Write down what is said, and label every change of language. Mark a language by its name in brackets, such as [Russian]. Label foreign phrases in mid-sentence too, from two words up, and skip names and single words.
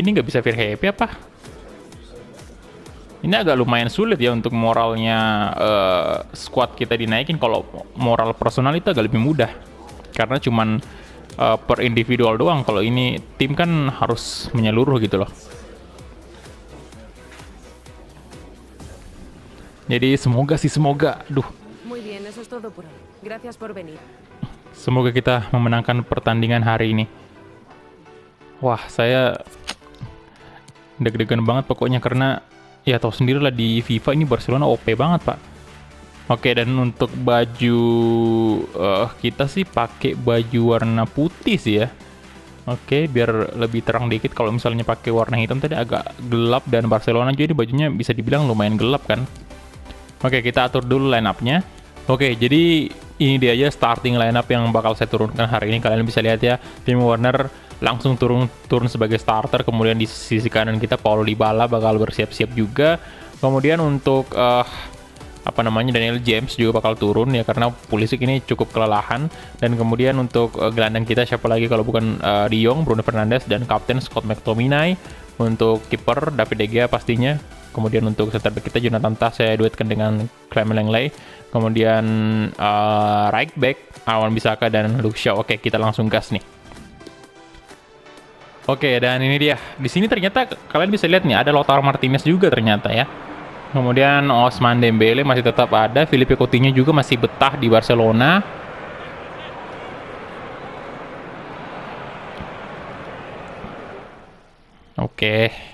[Indonesian] Ini nggak bisa [English] feel happy [Indonesian] apa? Ini agak lumayan sulit ya untuk moralnya squad kita dinaikin. Kalau moral personal itu agak lebih mudah karena cuman per individual doang. Kalau ini tim kan harus menyeluruh gitu loh. Jadi semoga. Duh. [Spanish] Muy bien, eso es todo por hoy. Gracias por venir. [Indonesian] Semoga kita memenangkan pertandingan hari ini. Wah, saya deg-degan banget pokoknya karena ya tahu sendiri lah di FIFA ini Barcelona OP banget, Pak. Oke, dan untuk baju kita sih pakai baju warna putih sih ya. Oke, biar lebih terang dikit. Kalau misalnya pakai warna hitam tadi agak gelap, dan Barcelona jadi bajunya bisa dibilang lumayan gelap kan. Oke, kita atur dulu [English] line up- [Indonesian] nya. Oke, jadi ini dia aja [English] starting line up [Indonesian] yang bakal saya turunkan hari ini. Kalian bisa lihat ya, Timo Werner langsung turun sebagai starter. Kemudian di sisi kanan kita Paulo Dybala bakal bersiap-siap juga. Kemudian untuk Daniel James juga bakal turun ya, karena Pulisic ini cukup kelelahan. Dan kemudian untuk gelandang kita siapa lagi kalau bukan De Jong, Bruno Fernandes, dan kapten Scott McTominay. Untuk kiper David De Gea pastinya. Kemudian untuk [English] center back [Indonesian] kita Jonathan Tah saya duetkan dengan Clement Lenglet. Kemudian [English] right back [Indonesian] Wan Bissaka dan Luke Shaw. Oke, kita langsung gas nih. Oke, dan ini dia. Di sini ternyata kalian bisa lihat nih ada Lautaro Martinez juga ternyata ya. Kemudian Ousmane Dembele masih tetap ada, Philippe Coutinho juga masih betah di Barcelona. Oke.